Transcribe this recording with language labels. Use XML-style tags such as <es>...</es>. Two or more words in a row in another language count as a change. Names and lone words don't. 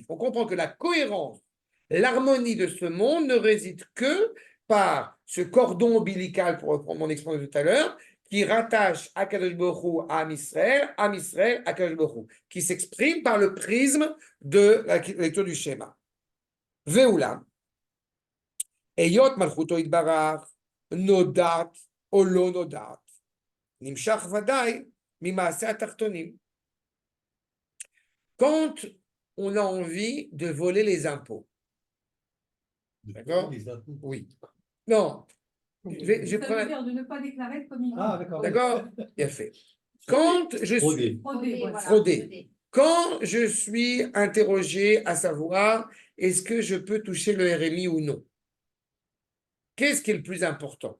<fr>On comprend que la cohérence, l'harmonie de ce monde ne réside que par ce cordon ombilical, pour reprendre mon expression de tout à l'heure, qui rattache</fr> <he>הקדוש ברוך הוא</he> <fr>à</fr> <he>עם ישראל</he> <fr>à</fr> <he>הקדוש ברוך הוא,</he> <fr>qui s'exprime par le prisme de la lecture du schéma.</fr> <he>ואולם, היות מלכותו יתברך, נודעת, או לא נודעת, נמשך ודאי ממעשה התחתונים.</he> <fr>Quand on a envie de voler les impôts, d'accord? Oui. Non. Je Ça prends veut dire de ne pas déclarer comme il Ah, d'accord. D'accord? Bien fait. Quand je suis fraudé, quand je suis interrogé à savoir est-ce que je peux toucher le RMI ou non, qu'est-ce qui est le plus important?</fr>